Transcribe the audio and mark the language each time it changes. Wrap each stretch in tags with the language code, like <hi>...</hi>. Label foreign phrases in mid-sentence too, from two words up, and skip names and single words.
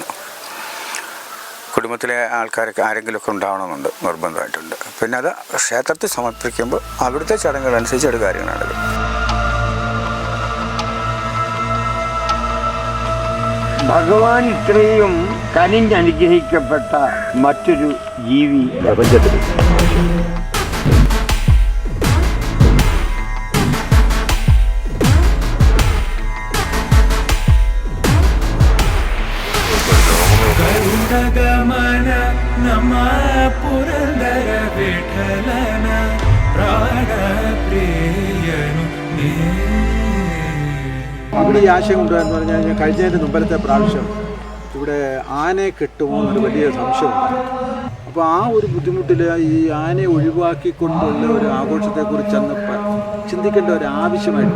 <ml>കുടുംബത്തിലെ ആൾക്കാരൊക്കെ ആരെങ്കിലുമൊക്കെ ഉണ്ടാവണമെന്നുണ്ട്, നിർബന്ധമായിട്ടുണ്ട്. പിന്നെ അത് ക്ഷേത്രത്തിൽ സമർപ്പിക്കുമ്പോൾ അവിടുത്തെ ചടങ്ങുകളനുസരിച്ച് ഒരു കാര്യങ്ങളാണത്. ഭഗവാൻ ഇത്രയും കനിഞ്ഞനുഗ്രഹിക്കപ്പെട്ട മറ്റൊരു ജീവി പ്രപഞ്ചത്തിൽ</ml> <kn>ಗಮನ ನಮಃ ಪುರಂದರ ವಿಠಲನ ಪ್ರಾಣಪ್ರಿಯನು</kn> <ml>ഇവിടെ ഈ ആശയം കൊണ്ടുവരാന്ന് പറഞ്ഞു കഴിഞ്ഞാൽ കഴിഞ്ഞതിൻ്റെ മുമ്പത്തെ പ്രാവശ്യം ഇവിടെ ആനയെ കിട്ടുമോ എന്നൊരു വലിയ സംശയമുണ്ട്. അപ്പോൾ ആ ഒരു ബുദ്ധിമുട്ടിൽ ഈ ആനയെ ഒഴിവാക്കിക്കൊണ്ടുള്ള ഒരു ആഘോഷത്തെക്കുറിച്ചന്ന് ചിന്തിക്കേണ്ട ഒരു ആവശ്യമായിട്ടുണ്ട്.</ml>